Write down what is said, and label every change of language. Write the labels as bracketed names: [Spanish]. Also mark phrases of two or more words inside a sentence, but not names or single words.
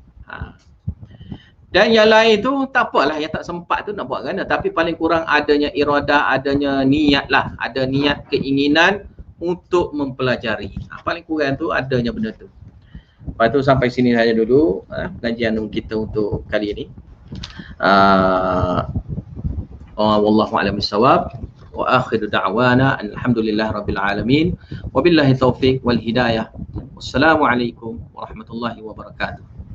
[Malay] Dan yang lain tu tak apalah, yang tak sempat tu nak buat kan, tapi paling kurang adanya iradah, adanya niat lah, ada niat keinginan untuk mempelajari. Paling kurang tu adanya benda tu. Lepas tu sampai sini saja dulu pengajian kita untuk kali ini. [Arabic] والله أعلم بالصواب. وآخر دعوانا الحمد لله رب العالمين. وبالله التوفيق والهداية. والسلام عليكم ورحمة الله وبركاته.